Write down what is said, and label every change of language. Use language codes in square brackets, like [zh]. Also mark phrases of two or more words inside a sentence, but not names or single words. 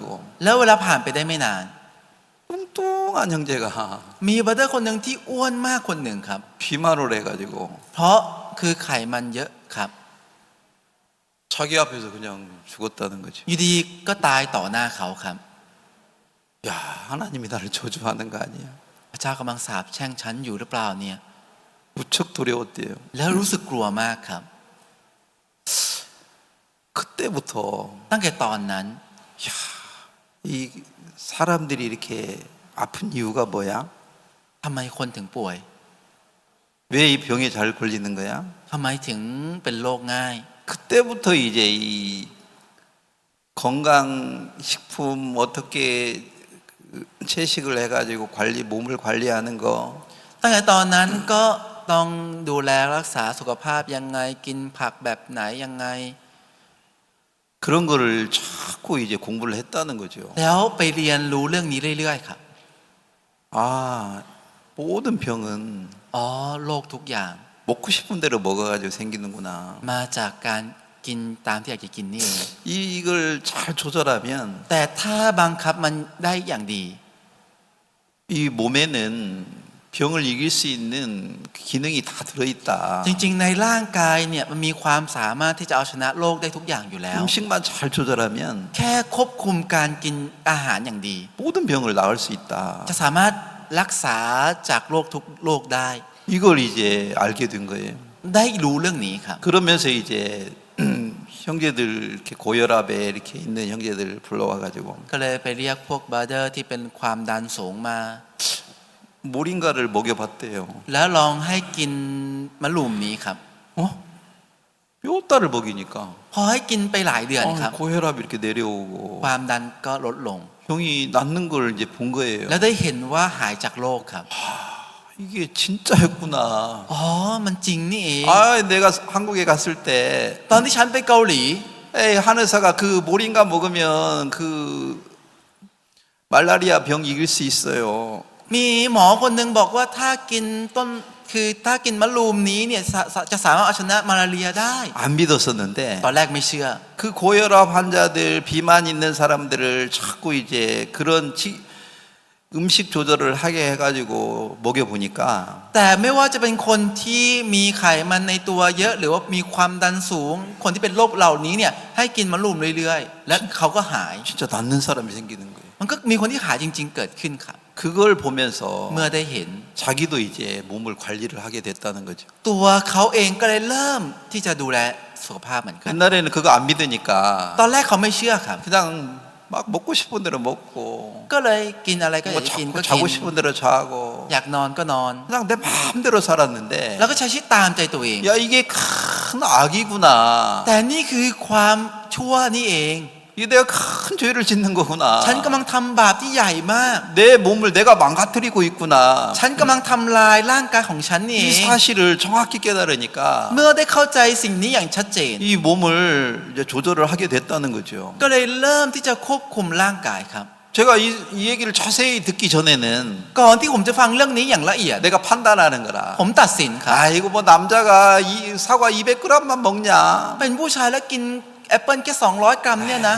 [th] แล้วเวลาผ่านไปได้ไม่นาน [ko] 뚱뚱한 형제가 [th] มีบราเดอร์คนหนึ่งที่อ้วนมากคนหนึ่งครับ [ko] 비만을 해가지고 [th] เพราะคือไขมันเยอะครับ [ko] 자기 앞에서 그냥 죽었다는 거죠. [th] อยู่ดีก็ตายต่อหน้าเขาครับ [ko] 야, 하나님이 나를 저주하는 거 아니야? [th] พระเจ้ากำลังสาปแช่งฉันอยู่หรือเปล่าเนี่ย [ko] 무척 두려웠대요. [th] แล้วรู้สึกกลัวมากครับ [ko] 그때부터 [th] ตั้งแต่ตอนนั้น [ko] 이 사람들이 이렇게 아픈 이유가 뭐야? [th] ทำไมคนถึงป่วย [ko] 왜 이 병에 잘 걸리는 거야? [th] ทำไมถึงเป็นโรคง่าย [ko] 그때부터 이제 이 건강식품 어떻게 채식을 해가지고 몸을 관리하는 거 [th] ตั้งแต่ตอนนั้นก็ต้องดูแลรักษาสุขภาพยังไงกินผักแบบไหนยังไง [ko] 그런 거를 자꾸 이제 공부를 했다는 거죠. [th] แล้วไปเรียนรู้เรื่องนี้เรื่อยๆครับ [ko] 아, 모든 병은 [th] อ๋อโรคทุกอย่าง [ko] 먹고 싶은 대로 먹어가지고 생기는구나. [th] มาจากการกินตามที่อยากจะกินนี่เอง [ko] 이걸 잘 조절하면 [th] แต่ถ้าบังคับมันได้อย่างดี [ko] 이 몸에는 병을 이길 수 있는 기능이 다 들어있다. [th] จริงๆในร่างกายเนี่ยมันมีความสามารถที่จะเอาชนะโรคได้ทุกอย่างอยู่แล้ว [ko] 음식만 잘 조절하면 [th] แค่ควบคุมการกินอาหารอย่างดี [ko] 모든 병을 나을 수 있다. [th] จะสามารถรักษาจากโรคทุกโรคได้ [ko] 이걸 이제 알게 된 거예요. [th] ได้รู้เรื่องนี้ครับ [ko] 그러면서 이제 형제들 이렇게 고혈압에 이렇게 있는 형제들 불러와가지고 [th] ก็เลยไปเรียกพวกบราเดอร์ที่เป็นความดันสูงมา [ko] 모링가를 먹여봤대요. [th] แล้วลองให้กินมะลุมนี้ครับ [ko] 어? 뼈다를 먹이니까 [th] พอให้กินไปหลายเดือนครับ [ko] 고혈압 이렇게 내려오고 [th] ความดันก็ลดลง [ko] 형이 낫는 걸 이제 본 거예요. [th] แล้วได้เห็นว่าหายจากโรคครับ [ko] 이게 진짜였구나. [th] อ๋อมันจริงนี่เอง [ko] 아, 내가 한국에 갔을 때 [th] ตอนที่ฉันไปเกาหลี [ko] 에이, 한의사가 그 모링가 먹으면 그 말라리아 병 이길 수 있어요. [th] มีหมอคนหนึ่งบอกว่าถ้ากินต้นคือถ้ากินมะรูมนี้เนี่ยจะสามารถเอาชนะมาลาเรียได้ [ko] 안 믿었었는데 [th] ตอนแรกไม่เชื่อ [ko] 그 고혈압 환자들 비만 있는 사람들을 자꾸 이제 그런 음식 조절을 하게 해가지고 먹여보니까 [th] แต่ไม่ว่าจะเป็นคนที่มีไขมันในตัวเยอะหรือว่ามีความดันสูง คนที่เป็นโรคเหล่านี้เนี่ยให้กินมะรูมเรื่อยๆและเขาก็หาย [ko] 진짜 낫는 사람이 생기는 거예요. [th] มันก็มีคนที่หายจริงๆเกิดขึ้นครับ [ko] 그걸 보면서 [th] เมื่อได้เห็น [ko] 자기도 이제 몸을 관리를 하게 됐다는 거죠. [th] ตัวเขาเองก็เลยเริ่มที่จะดูแลสุขภาพเหมือนกัน [ko] 옛날에는 그거 안 믿으니까 [th] ตอนแรกเขาไม่เชื่อครับ [ko] 그냥 막 먹고 싶은 대로 먹고 [th] ก็เลยกินอะไรก็อยาก [ko] 뭐 [th] จะกิน [ko] 자꾸 [th] ก็กิน [ko] 자고 싶은 대로 자고 [th] อยากนอนก็นอน [ko] 그냥 내 마음대로 살았는데 [th] แล้วก็ใช้ชีวิตตามใจตัวเอง [ko] 야 이게 큰 악이구나. [th] แต่นี่คือความชั่วนี่เอง [ko] 이게 내가 큰 죄를 짓는 거구나. [th] ฉันกำลังทำบาปที่ใหญ่มาก [ko] 내 몸을 내가 망가뜨리고 있구나. [th] ฉันกำลังทำลายร่างกายของฉันนี่เอ [ko] 이 [th] ง [ko] 사실을 정확히 깨달으니까 [th] เมื่อได้เข้าใจสิ่งนี้อย่างชัดเจน [ko] 이 몸을 이제 조절을 하게 됐다는 거죠. [th] ก็เลยเริ่มที่จะควบคุมร่างกายครับ [ko] 제가 이 얘기를 자세히 듣기 전에는 [th] ก่อนที่ผมจะฟังเรื่องนี้อย่างละเอียด [ko] 내가 판단하는 거라. [th] ผมตัดสินครับ [ko] 아이고 뭐 남자가 이 사과 200g만 먹냐. [th] เป็นผู้ชายแล้วกินแอปเปิลแค่200 กรัมเนี่ยนะ